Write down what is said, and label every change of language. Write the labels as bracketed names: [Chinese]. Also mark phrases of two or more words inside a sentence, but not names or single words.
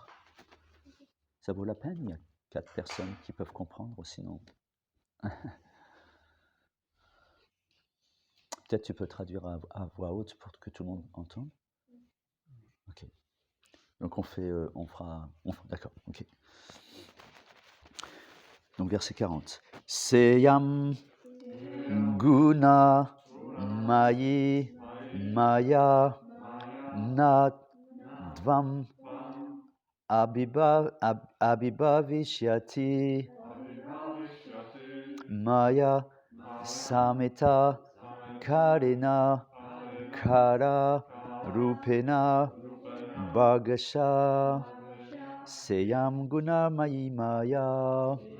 [French] Ça vaut la peine, il y a 4 personnes qui peuvent comprendre, sinon... Peut-être tu peux traduire à voix haute pour que tout le monde entende. Ok. Donc on fera, d'accord, ok. Donc verset 40. [Sanskrit] Seyam guna mayi maya nat dvam abhibavishyati maya samita karina kara rupena bhagasha seyam guna mayi maya